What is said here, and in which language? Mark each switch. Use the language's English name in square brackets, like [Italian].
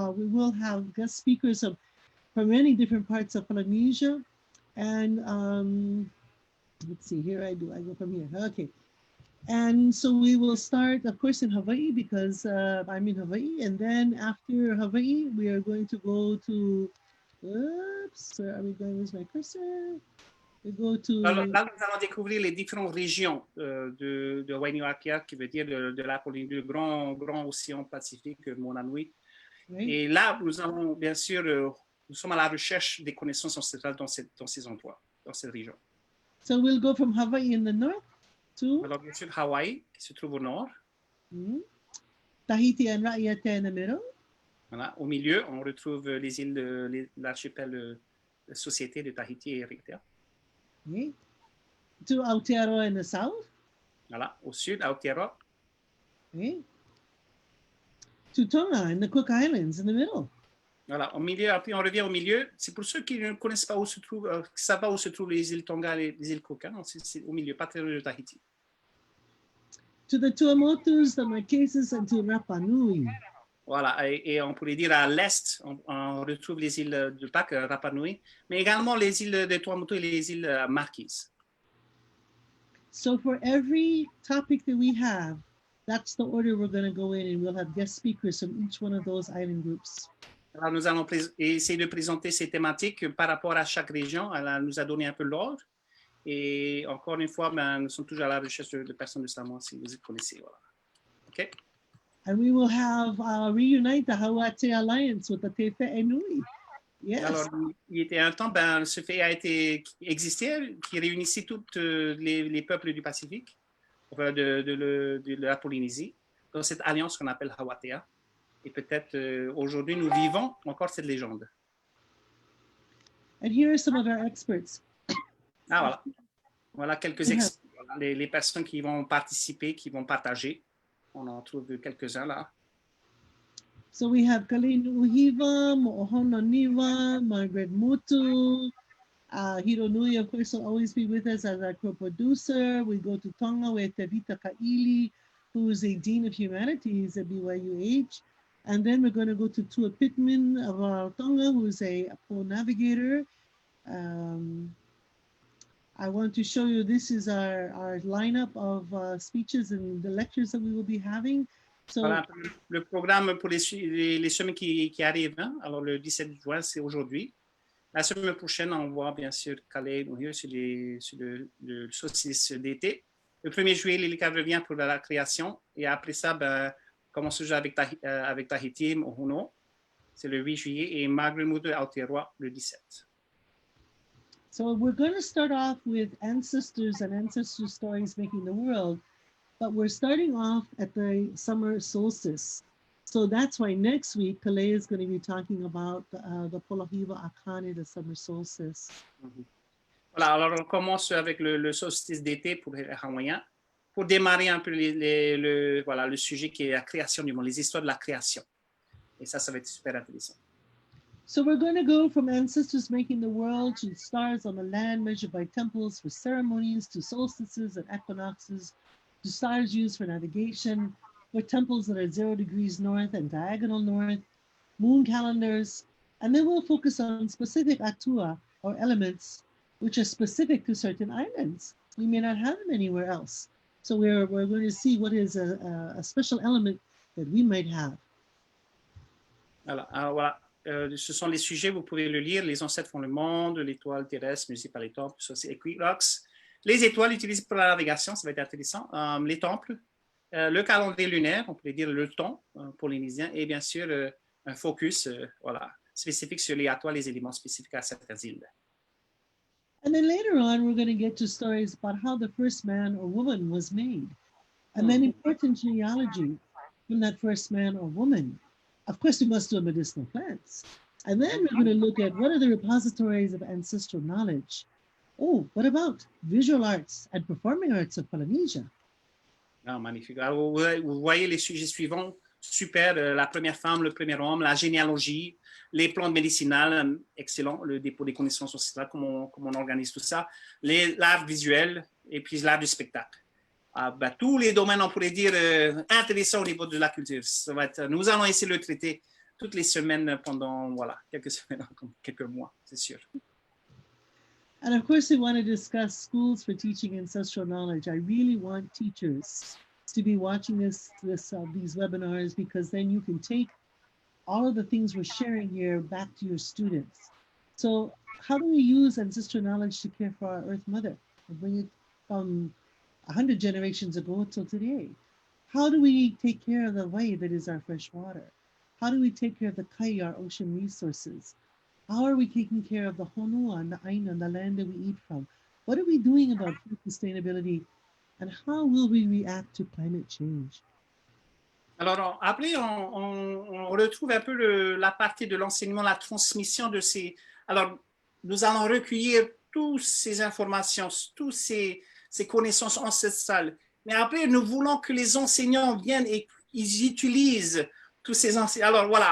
[English] We will have guest speakers from many different parts of Polynesia, and let's see. Here I go from here. Okay. And so we will start, of course, in Hawaii because I'm in Hawaii. And then after Hawaii, we are going to go to, oops, where are we going? Where's my cursor? We go to... [French] Alors, là, nous allons découvrir les différentes régions de Hawaiʻinuiākea, qui veut dire de la Polynésie, du grand océan Pacifique, Mānoa. [English] Right. [French] Et là, nous allons, bien sûr, nous sommes à la recherche des connaissances ancestrales dans ces endroits, dans cette région. [English] So we'll go from Hawaii in the north to... [French] Alors, bien sûr, Hawaï, qui se trouve au nord. [English] Tahiti and Raiatea in the middle. [French] Voilà. Au milieu, on retrouve les îles, l'archipel de Société de Tahiti et Raiatea. [English] Okay. To Aotearoa in the south. [French] Voilà. Au sud, Aotearoa. [English] Okay. To Tonga and the Cook Islands in the middle. [French] Voilà. Au milieu, après, on revient au milieu. C'est pour ceux qui ne connaissent pas où se trouvent, qui savent pas où se trouvent les îles Tonga et les îles Cook. Hein? C'est au milieu, pas très loin de Tahiti. [English] To the Tuamotus, the Marquesas, and to Rapa Nui. [French] Voilà, et on pourrait dire à l'est, on retrouve les îles de Pâques, Rapa Nui, mais également les îles de Tuamotu et les îles Marquises. [English] So for every topic that we have, that's the order we're going to go in, and we'll have guest speakers from each one of those island groups. [French] Alors nous allons essayer de présenter ces thématiques par rapport à chaque région. Elle nous a donné un peu l'ordre. Et encore une fois, nous sommes toujours à la recherche de personnes de Samoa, si vous y connaissez. Voilà. OK? [English] And we will have reunite the Hawaiʻi Alliance with the Te Whaenui. Yes. [French] Alors, il était un temps, ce fait existait, qui réunissait tous les peuples du Pacifique, de la Polynésie, dans cette alliance qu'on appelle Hawaiʻi. Et peut-être aujourd'hui, nous vivons encore cette légende. [English] And here are some of our experts. [French] Ah, voilà. Voilà quelques experts, les personnes qui vont participer, qui vont partager. On en trouve quelques-uns là. [English] So we have Kameʻeleihiwa, Mo'ohononiwa, Margaret Mutu, Hironui, of course, will always be with us as our co-producer. We go to Tonga with Tevita Kaili, who is a Dean of Humanities at BYUH. And then we're going to go to Tua Pittman of Tonga, who is a pole navigator. I want to show you, this is our lineup of speeches and the lectures that we will be having. So, [French] voilà le programme pour les semaines qui arrivent. Hein? Alors, le 17 juin, c'est aujourd'hui. La semaine prochaine, on voit bien sûr Kameʻeleihiwa sur le solstice d'été. Le 1er juillet, Lilikalā revient pour la création. Et après ça, commence déjà avec Tahiti, Mohono. C'est le 8 juillet. Et Margaret Mutu Aotearoa, le 17. [English] So we're going to start off with ancestors and ancestor stories making the world, but we're starting off at the summer solstice. So that's why next week, Kalea is going to be talking about the Polohiwa Akane, the summer solstice. [French] Voilà, alors on commence avec le solstice d'été pour les Hawaïens, pour démarrer un peu le sujet qui est la création du monde, les histoires de la création. Et ça va être super intéressant. [English] So we're going to go from ancestors making the world to stars on the land measured by temples for ceremonies, to solstices and equinoxes, to stars used for navigation, for temples that are 0 degrees north and diagonal north, moon calendars, and then we'll focus on specific atua or elements which are specific to certain islands. We may not have them anywhere else. So we're going to see what is a special element that we might have. [French] Alors voilà. Ce sont les sujets, vous pouvez le lire. Les ancêtres font le monde, l'étoile terrestre, musée par les temples, ça c'est équinoxe. Les étoiles utilisées pour la navigation, ça va être intéressant. Les temples, le calendrier lunaire, on pourrait dire le temps polynésien, et bien sûr un focus spécifique sur les étoiles, les éléments spécifiques à certaines îles. [English] And then later on, we're going to get to stories about how the first man or woman was made, and then important genealogy from that first man or woman. Of course, we must do medicinal plants. And then we're going to look at what are the repositories of ancestral knowledge. Oh, what about visual arts and performing arts of Polynesia? [French] Ah, magnifique. Alors, vous voyez les sujets suivants super. La première femme, le premier homme, la généalogie, les plantes médicinales, excellent. Le dépôt des connaissances ancestrales, comment on organise tout ça. L'art visuel et puis l'art du spectacle. Tous les domaines, on pourrait dire, intéressants au niveau de la culture. Nous allons essayer de le traiter toutes les semaines pendant quelques semaines, quelques mois, c'est sûr. [English] And of course, we want to discuss schools for teaching ancestral knowledge. I really want teachers to be watching these webinars, because then you can take all of the things we're sharing here back to your students. So how do we use ancestral knowledge to care for our Earth Mother and bring it from 100 generations ago till today? How do we take care of the wai that is our fresh water? How do we take care of the kai, our ocean resources? How are we taking care of the honua and the aina and the land that we eat from? What are we doing about food sustainability? And how will we react to climate change? [French] Alors, après, on retrouve un peu la partie de l'enseignement, la transmission de ces... Alors, nous allons recueillir toutes ces informations, toutes ces connaissances ancestrales. Mais après, nous voulons que les enseignants viennent et ils utilisent tous ces enseignements. Alors, voilà.